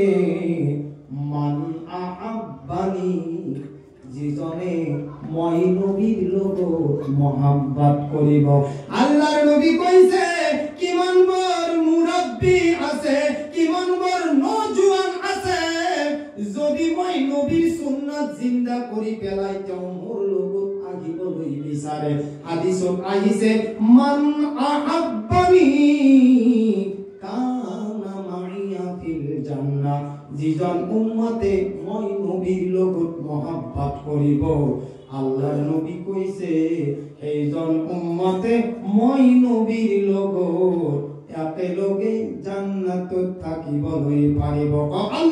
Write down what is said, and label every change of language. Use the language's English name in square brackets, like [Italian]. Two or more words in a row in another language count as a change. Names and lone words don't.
[Arabic] من أحبني [Assamese] যিজনে মই নবীৰ লগত মোহাব্বত কৰিব আল্লাহৰ নবী কৈছে কিমান বৰ মুৰব্বী আছে কিমান বৰ নজুৱান আছে যদি মই নবীৰ সুন্নাত জিন্দা কৰি পেলাই তেওঁ মোৰ লগত আহিবলৈ বিচাৰে হাদিসত আহিছে [Arabic] من أحبني كان معي في الجنة [Assamese] যিজন উম্মতে মই নবীৰ লগত মোহাব্বত কৰিব আল্লাহৰ নবী কৈছে সেইজন উম্মতে মই নবীৰ লগত একেলগে পাৰিব কওক